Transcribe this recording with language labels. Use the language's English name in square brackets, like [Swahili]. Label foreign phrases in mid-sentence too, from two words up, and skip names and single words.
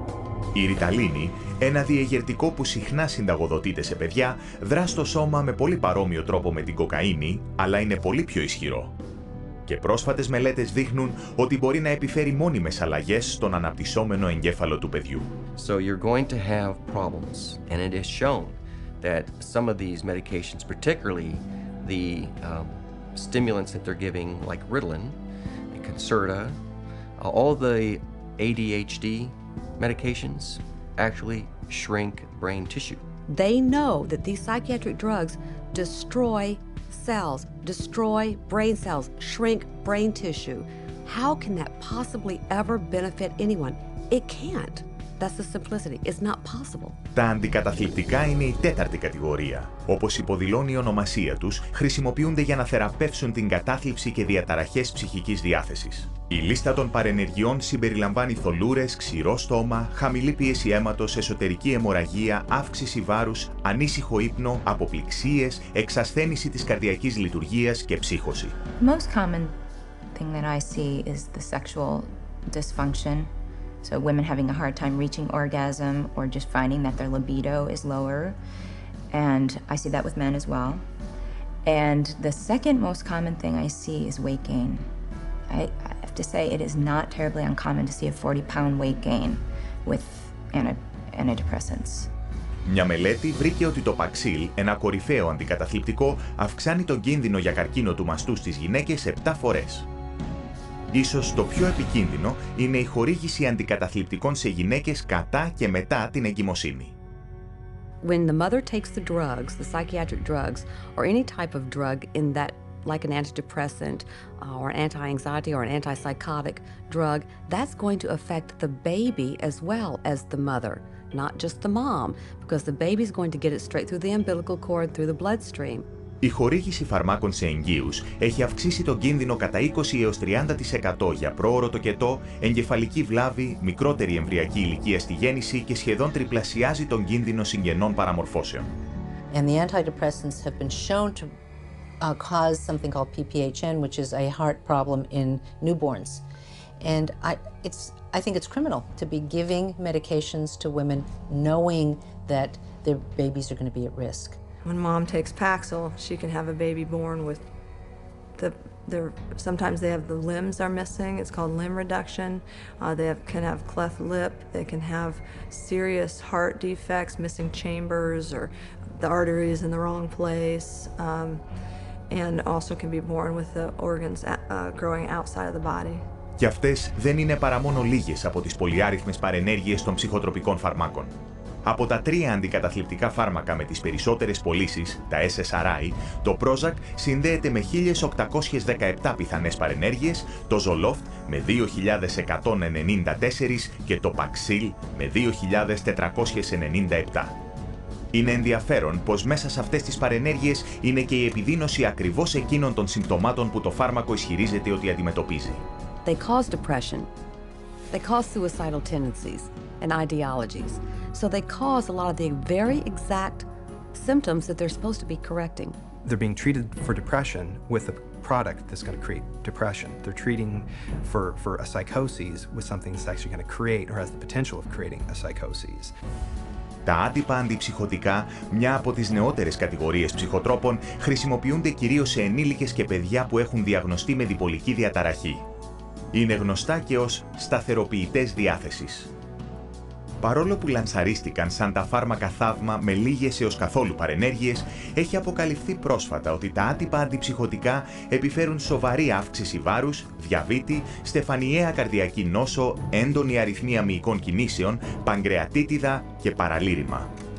[Greek] Η ριταλίνη, ένα διεγερτικό που συχνά συνταγοδοτείται σε παιδιά, δρά στο σώμα με πολύ παρόμοιο τρόπο με την κοκαίνη, αλλά είναι πολύ πιο ισχυρό. Και πρόσφατες μελέτες δείχνουν ότι μπορεί να επιφέρει μόνιμες αλλαγές στον αναπτυσσόμενο εγκέφαλο του παιδιού. [English] So you're going to have problems, and it is shown that some of these medications, particularly the stimulants that they're giving, like Ritalin and Concerta, all the ADHD medications actually shrink brain tissue. They know that these psychiatric drugs destroy cells, destroy brain cells, shrink brain tissue. How can that possibly ever benefit anyone? It can't. That's the simplicity. It's not possible. [Greek] Τα αντικαταθλιπτικά είναι η τέταρτη κατηγορία. Όπως υποδηλώνει η ονομασία τους, χρησιμοποιούνται για να θεραπεύσουν την κατάθλιψη και διαταραχές ψυχικής διάθεσης. Η λίστα των παρενεργειών συμπεριλαμβάνει θολούρες, ξηρό στόμα, χαμηλή πίεση αίματος, εσωτερική αιμορραγία, αύξηση βάρους, ανήσυχο ύπνο, αποπληξίες, εξασθένηση της καρδιακής λειτουργίας και ψύχωση. [English] Most common thing that I see is the sexual dysfunction. So women having a hard time reaching orgasm or just finding that their libido is lower. And I see that with men as well. And the second most common thing I see is weight gain. I have to say it is not terribly uncommon to see a 40-pound weight gain with antidepressants. [Greek] Μια μελέτη βρήκε ότι το παξίλ, ένα κορυφαίο αντικαταθλιπτικό, αυξάνει τον κίνδυνο για καρκίνο του μαστού στις γυναίκες 7 φορές. Ίσως το πιο επικίνδυνο είναι η χορήγηση αντικαταθλιπτικών σε γυναίκες κατά και μετά την εγκυμοσύνη. [English] When the mother takes the drugs, the psychiatric drugs, or any type of drug in that, like an antidepressant or an anti-anxiety or an antipsychotic drug, that's going to affect the baby as well as the mother, not just the mom, because the baby's going to get it straight through the umbilical cord, through the bloodstream. [Greek] Η χορήγηση φαρμάκων σε εγγύους έχει αυξήσει τον κίνδυνο κατά 20 έως 30% για πρόωρο τοκετό, εγκεφαλική βλάβη, μικρότερη εμβρυακή ηλικία στη γέννηση και σχεδόν τριπλασιάζει τον κίνδυνο συγγενών παραμορφώσεων. [English] And the antidepressants have been shown to cause something called PPHN, which is a heart problem in newborns. And I think it's criminal to be giving medications to women knowing that their babies are going to be at risk. When mom takes Paxil, she can have a baby born with sometimes they have the limbs are missing. It's called limb reduction. They can have cleft lip. They can have serious heart defects, missing chambers, or the arteries in the wrong place, and also can be born with the organs growing outside of the body. [Greek] Και αυτές δεν είναι παρά μόνο λίγες από τις πολυάριθμες παρενέργειες των ψυχοτροπικών φαρμάκων. Από τα 3 αντικαταθλιπτικά φάρμακα με τις περισσότερες πωλήσεις, τα SSRI, το Prozac συνδέεται με 1.817 πιθανές παρενέργειες, το Zoloft με 2.194 και το Paxil με 2.497. Είναι ενδιαφέρον πως μέσα σε αυτές τις παρενέργειες είναι και η επιδείνωση ακριβώς εκείνων των συμπτωμάτων που το φάρμακο ισχυρίζεται ότι αντιμετωπίζει. [English] They cause depression. They cause suicidal tendencies and ideologies. So they cause a lot of the very exact symptoms that they're supposed to be correcting. They're being treated for depression with a product that's going to create depression. They're treating for a psychosis with something that's actually going to create or has the potential of creating a psychosis. [Greek] Τα άτυπα αντιψυχωτικά, μια από τις νεότερες κατηγορίες ψυχοτρόπων, χρησιμοποιούνται κυρίως σε ενήλικες και παιδιά που έχουν διαγνωστεί με διπολική διαταραχή. Είναι γνωστά και ως σταθεροποιητές διάθεσης. Παρόλο που λανσαρίστηκαν σαν τα φάρμακα θαύμα με λίγες έως καθόλου παρενέργειες, έχει αποκαλυφθεί πρόσφατα ότι τα άτυπα αντιψυχωτικά επιφέρουν σοβαρή αύξηση βάρους, διαβήτη, στεφανιαία καρδιακή νόσο, έντονη αριθμία μυϊκών κινήσεων, παγκρεατίτιδα και παραλήρημα.